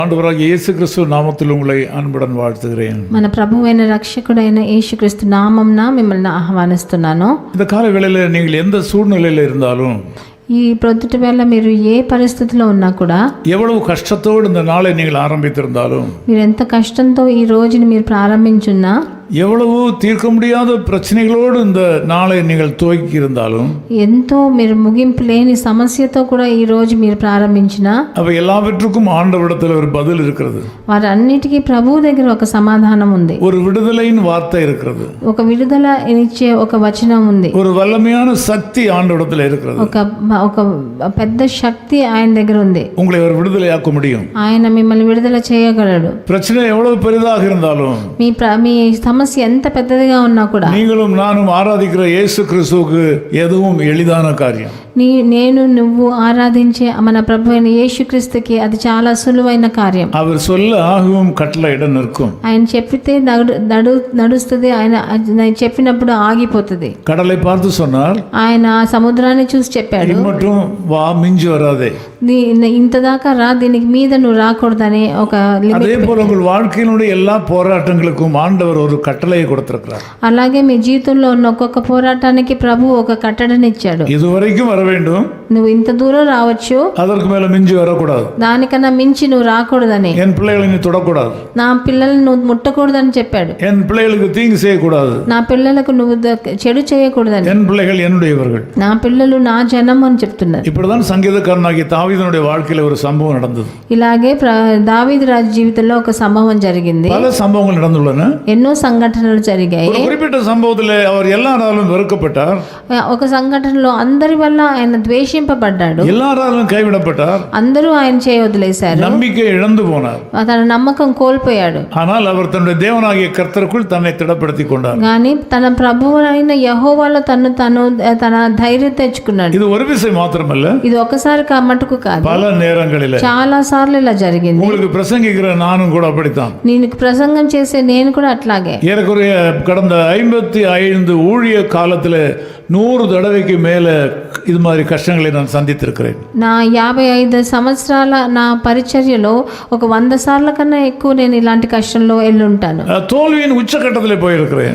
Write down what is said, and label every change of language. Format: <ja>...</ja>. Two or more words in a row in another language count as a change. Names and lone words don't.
<ta>ஆண்டவராகிய இயேசு கிறிஸ்து நாமத்தில் உங்களை அன்புடன் வாழ்த்துகிறேன்.</ta> <te>మన ప్రభువైన రక్షకుడైన యేసుక్రీస్తు నామమున మిమ్మల్ని ఆహ్వానిస్తున్నాను.</te> <ta>இந்த கால வேளையில நீங்கள் எந்த சூழ்நிலையில இருந்தாலும்,</ta> <te>ఈ ప్రొద్దుటి వేళ మీరు ఏ పరిస్థితిలో ఉన్నా కూడా,</te> <ta>எவ்வளவு கஷ்டத்தோடு இந்த நாளை நீங்கள் ஆரம்பித்திருந்தாலும்,</ta> <te>మీరు ఎంత కష్టంతో ఈ రోజుని మీరు ప్రారంభించున్నా,</te> <ta>எவ்வளவு தீர்க்க முடியாத பிரச்சனைகளோடு இந்த நாளை நீங்கள் துவக்கி இருந்தாலும்,</ta> <te>ఎంతో మీరు ముగింపు లేని సమస్యతో కూడా ఈ రోజు మీరు ప్రారంభించినా,</te> <ta>அவை எல்லாவற்றுக்கும் ஆண்டவரிடத்தில் ஒரு பதில் இருக்கிறது.</ta> <te>వారన్నిటికీ ప్రభువు దగ్గర ఒక సమాధానం ఉంది.</te> <ta>ஒரு விடுதலையின் வார்த்தை இருக்கிறது.</ta> <te>ఒక విడుదల ఇచ్చే ఒక వచనం ఉంది.</te> <ta>ஒரு வல்லமையான சக்தி ஆண்டவரிடத்தில் இருக்கிறது.</ta> <te>ఒక పెద్ద శక్తి ఆయన దగ్గర ఉంది.</te> <ta>உங்களை அவர் விடுதலையாக்க முடியும்.</ta> <te>ఆయన మిమ్మల్ని విడుదల చేయగలడు.</te> <ta>பிரச்சனை எவ்வளவு பெரிதாக இருந்தாலும்,</ta> <te>మీ సమస్య ఎంత పెద్దదిగా ఉన్నా కూడా,</te> <ta>நீங்களும் நானும் ஆராதிக்கிற இயேசு கிறிஸ்துவுக்கு எதுவும் எளிதான காரியம்.</ta> <te>నువ్వు ఆరాధించే మన ప్రభు అయిన యేసుక్రీస్తుకి అది చాలా సులువైన కార్యం.</te> <ta>அவர் சொல்ல ஆகவும் கட்டளையிட நிற்கும்.</ta> <te>ఆయన చెప్పితే నడుస్తుంది. ఆయన చెప్పినప్పుడు ఆగిపోతుంది.</te> <ta>கடலை பார்த்து சொன்னார்,</ta> <te>ఆయన సముద్రాన్ని చూసి చెప్పాడు,</te> <ta>மட்டும் வா, மிஞ்சி வராதே.</ta> <te>ఇంత దాకా రా, దీనికి మీద నువ్వు రాకూడదని ఒక లిమిట్.</te> <ta>அதே போல உங்கள் வாழ்க்கையினுடைய எல்லா போராட்டங்களுக்கும் ஆண்டவர் ஒரு கட்டளையை கொடுத்திருக்கிறார்.</ta> <te>అలాగే మీ జీవితంలో ఉన్న ఒక్కొక్క పోరాటానికి ప్రభు ఒక కట్టడనిచ్చాడు.</te> <ta>இதுவரைக்கும் வர வேண்டும்,</ta> <te>నువ్వు ఇంత దూరం రావచ్చు,</te> <ta>அதற்கு மேல மிஞ்சி வரக்கூடாது.</ta> <te>దానికన్నా మించి నువ్వు రాకూడదని,</te> <ta>என் பிள்ளைகளை நீ தொடக்கூடாது,</ta> <te>నా పిల్లల్ని నువ్వు ముట్టకూడదని చెప్పాడు.</te> <ta>என் பிள்ளைகளுக்கு தீங்கு செய்யக்கூடாது,</ta> <te>నా పిల్లలకు నువ్వు చెడు చేయకూడదని,</te> <ta>என் பிள்ளைகள் என்னுடையவர்கள்,</ta> <te>నా పిల్లలు నా జనం అని చెప్తున్నారు.</te> <ta>இப்படிதான் சங்கீதக்காரனாகிய தாவீதுனுடைய வாழ்க்கையில ஒரு சம்பவம் நடந்தது.</ta> <te>ఇలాగే దావీదు రాజు జీవితంలో ఒక సంభవం జరిగింది.</te> <ta>பல சம்பவங்கள் நடந்துள்ளன.</ta> <te>ఎన్నో సంఘటనలు జరిగాయి.</te> <ta>ஒரு குறிப்பிட்ட சம்பவத்தில் அவர் எல்லாராலும் வெறுக்கப்பட்டார்.</ta> <te>ఒక సంఘటనలో అందరి వల్ల ఆయన ద్వేషింపబడ్డాడు.</te> <ta>எல்லாராலும் கைவிடப்பட்டார்.</ta> <te>అందరూ ఆయన చేయి వదిలేశారు.</te> <ta>நம்பிக்கை இழந்து போனார்.</ta> <te>తన నమ్మకం కోల్పోయాడు.</te> <ta>ஆனால் அவர் தன்னுடைய தேவனாகிய கர்த்தருக்குள் தன்னை திடப்படுத்திக் கொண்டார்.</ta> <te>కానీ తన ప్రభువు అయిన యెహోవాలో తన ధైర్యం తెచ్చుకున్నాడు.</te> <ta>இது ஒரு விஷயம் மாத்திரமல்ல,</ta> <te>ఇది ఒకసారి మటుకు కాదు,</te> <ta>பல நேரங்களில்</ta> <te>చాలా సార్లు ఇలా జరిగింది.</te> <ta>உங்களுக்கு பிரசங்கிக்கிற நானும் கூட அப்படித்தான்.</ta> <te>నేను ప్రసంగం చేసే నేను కూడా అట్లాగే.</te> <ta>ஏறக்குறைய கடந்த 55 ஊழிய காலத்துல 100 தடவைக்கு மேல இது மாதிரி கஷ்டங்களை நான் சந்தித்திருக்கிறேன்.</ta> <te>నా 55 సంవత్సరాల నా పరిచర్యలో ఒక 100 సార్ల కన్నా ఎక్కువ నేను ఇలాంటి కష్టంలో వెళ్ళుంటాను.</te> <ta>தோல்வியின் உச்சகட்டத்தில் போயிருக்கிறேன்.</ta>